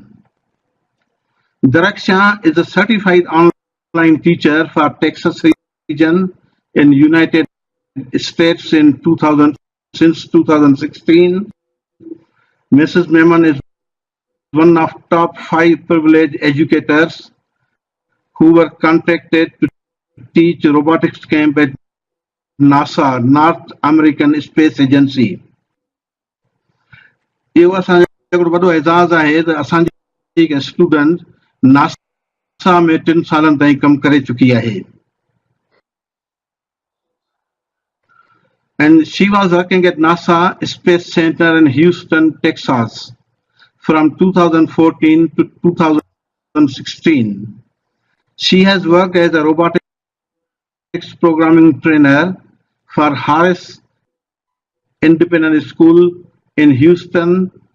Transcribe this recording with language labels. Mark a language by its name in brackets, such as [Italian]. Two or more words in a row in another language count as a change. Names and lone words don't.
[English] Daraksha is a certified online teacher for Texas region in United States since 2016. Mrs. Memon is one of top 5 privileged educators who were contracted to teach robotics camp at NASA, North American Space Agency. [Sindhi] इहो असांजो वॾो एज़ाज़ आहे त असांजी हिकु स्टूडेंट नासा में 3 सालनि ताईं कमु करे चुकी आहे. [English] And she was working at NASA Space Center in Houston, Texas, from 2014 to 2016. She has worked as a robotics programming trainer for Harris Independent School in Houston.